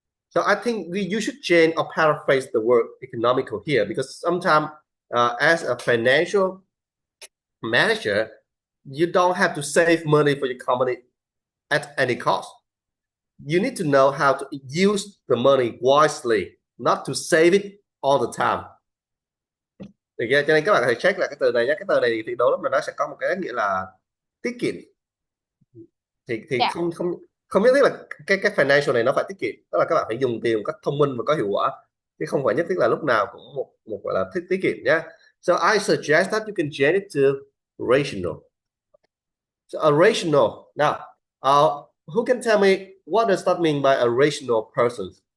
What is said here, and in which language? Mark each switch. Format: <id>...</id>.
<en>So I think you should change or paraphrase the word economical here, because sometimes as a financial manager, you don't have to save money for your company at any cost. You need to know how to use the money wisely, not to save it all the time.</en> <vi>Được chưa? Cho nên các bạn hãy check lại cái từ này nhé. Cái từ này thì đúng là nó sẽ có một cái nghĩa là tiết kiệm. Thì</vi> <en>Yeah.</en> <vi>không nhất thiết là cái financial này nó phải tiết kiệm, tức là các bạn phải dùng tiền một cách thông minh và có hiệu quả, chứ không phải nhất thiết là lúc nào cũng một gọi là tiết kiệm nhé.</vi> <en>So I suggest that you can change it to rational. So a rational. Now, who can tell me what does that mean by a rational person?</en>